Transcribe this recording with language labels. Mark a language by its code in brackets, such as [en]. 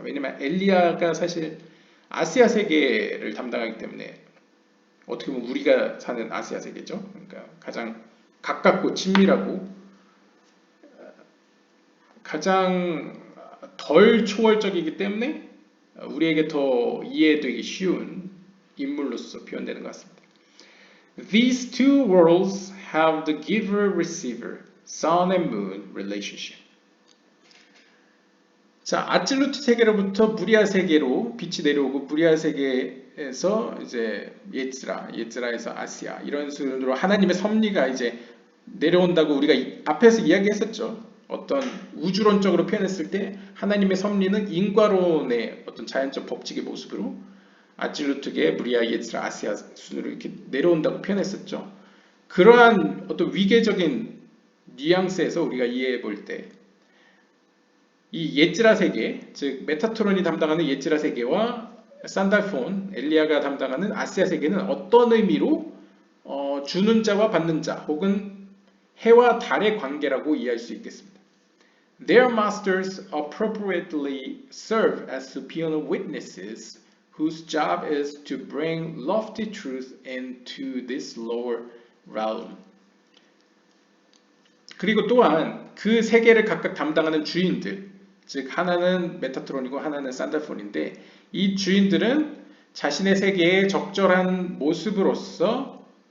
[ko] 왜냐면 엘리야가 사실 아시아 세계를 담당하기 때문에 어떻게 보면 우리가 사는 아시아 세계죠. 그러니까 가장 가깝고 친밀하고 가장 덜 초월적이기 때문에 우리에게 더 이해되기 쉬운 인물로서 표현되는 것 같습니다. [en] These two worlds have the giver-receiver, sun and moon relationship. [ko] 자, 아질루트 세계로부터 부리아 세계로 빛이 내려오고 부리아 세계에서 이제 예즈라에서 아시아 이런 순으로 하나님의 섭리가 이제 내려온다고 우리가 앞에서 이야기했었죠. 어떤 우주론적으로 표현했을 때 하나님의 섭리는 인과론의 어떤 자연적 법칙의 모습으로 아질루트계, 부리아, 예즈라, 아시아 순으로 이렇게 내려온다고 표현했었죠. 그러한 어떤 위계적인 뉘앙스에서 우리가 이해해 볼 때 이 예지라 세계, 즉 메타트론이 담당하는 예지라 세계와 산달폰, 엘리야가 담당하는 아시아 세계는 어떤 의미로 주는 자와 받는 자 혹은 해와 달의 관계라고 이해할 수 있겠습니다. [en] Their masters appropriately serve as supernal witnesses whose job is to bring lofty truth into this lower realm. [ko] 그리고 또한 그 세계를 각각 담당하는 주인들, 즉 하나는 메타트론이고 하나는 산다폰인데 이 주인들은 자신의 세계의 적절한 모습으로서